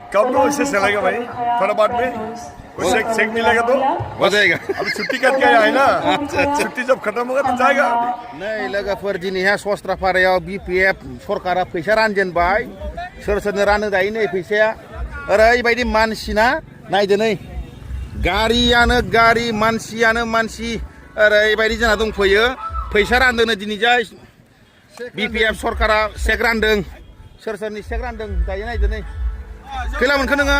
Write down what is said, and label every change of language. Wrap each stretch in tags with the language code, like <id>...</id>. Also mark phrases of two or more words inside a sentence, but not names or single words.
<hi>डिस्काउंट तो इससे चलेगा भाई थोड़ा बाद में कुछ चेक मिलेगा तो हो जाएगा अभी छुट्टी करके आया है ना छुट्टी जब खत्म होगा तो जाएगा</hi> <brx>नै लोगोफोर दिनैहाय सस्त्राफारायाव BPF सरकारा फैसा रानजेनबाय सोर सोरनो रानो दायो नै फैसाया ओरैबायदि मानसिना नायदो नै गारियानो गारि मानसियानो मानसि ओरैबायदि जाना दंफैयो फैसा रानदोंनो दिनैजाय BPF सरकारा चेक रानदों सोर सोरनि चेक रानदों दायो नायदो नै खैला मोनखो नोङो</brx>